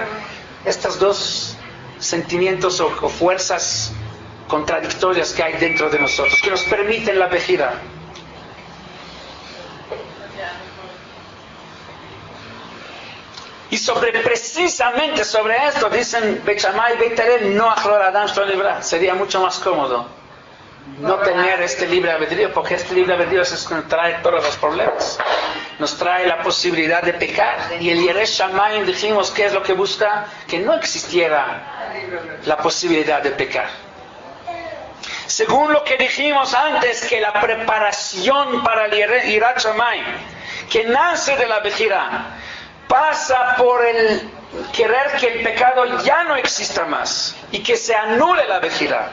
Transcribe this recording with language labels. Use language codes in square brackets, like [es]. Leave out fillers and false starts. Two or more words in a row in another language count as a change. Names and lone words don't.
[es] Estas dos sentimientos o fuerzas contradictorias que hay dentro de nosotros, que nos permiten la bejirá. Y precisamente sobre esto dicen Beit Shammai y Beit Hillel, [he] נוח לו לאדם שלא נברא. [es] Sería mucho más cómodo no tener este libre albedrío, porque este libre albedrío es el que nos trae todos los problemas. Nos trae la posibilidad de pecar. Y el [he] ירא שמים, [es] dijimos, ¿qué es lo que busca? Que no existiera la posibilidad de pecar. Según lo que dijimos antes, que la preparación para el [he] יראת שמים, [es] que nace de la bejirá, pasa por el querer que el pecado ya no exista más y que se anule la bejirá.